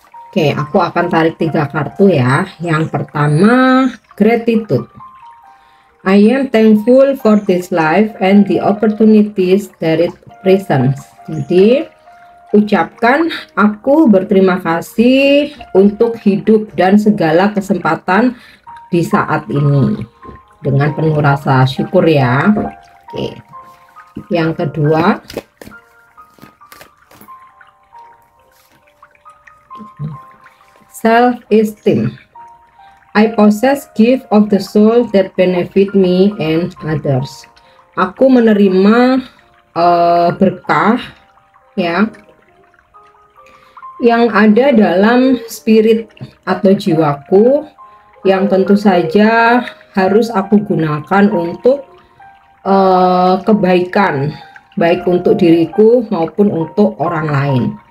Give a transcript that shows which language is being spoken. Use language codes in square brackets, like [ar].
[id] Oke, aku akan tarik 3 kartu ya. Yang pertama, gratitude. [en] I am thankful for this life and the opportunities that it presents. [id] Jadi, ucapkan aku berterima kasih untuk hidup dan segala kesempatan di saat ini dengan penuh rasa syukur ya. Oke. Yang kedua, self-esteem. [en] I possess gift of the soul that benefit me and others. [id] Aku menerima berkah ya yang ada dalam spirit atau jiwaku yang tentu saja harus aku gunakan untuk kebaikan, baik untuk diriku maupun untuk orang lain.